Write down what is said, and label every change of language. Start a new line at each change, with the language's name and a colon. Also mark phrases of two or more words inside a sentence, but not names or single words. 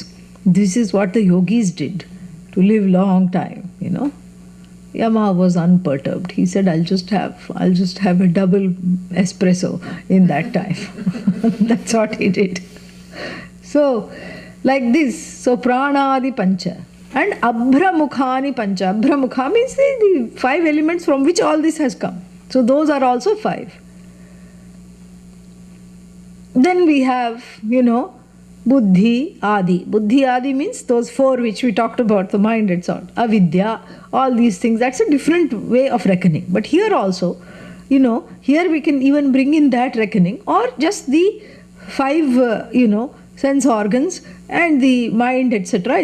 English: This is what the yogis did to live long time, Yama was unperturbed. He said, I'll just have a double espresso in that time. That's what he did. So, like this, so
Sanskrit: pranadi pancha
English: and
Sanskrit: abhramukhani pancha.
English: Abhramukha means the 5 elements from which all this has come. So those are also 5. Then we have,
Sanskrit: buddhi, adi. Buddhi, adi
English: means those 4 which we talked about, the mind and so on. Avidya, all these things. That's a different way of reckoning. But here also, here we can even bring in that reckoning, or just the 5, sense organs and the mind, etc.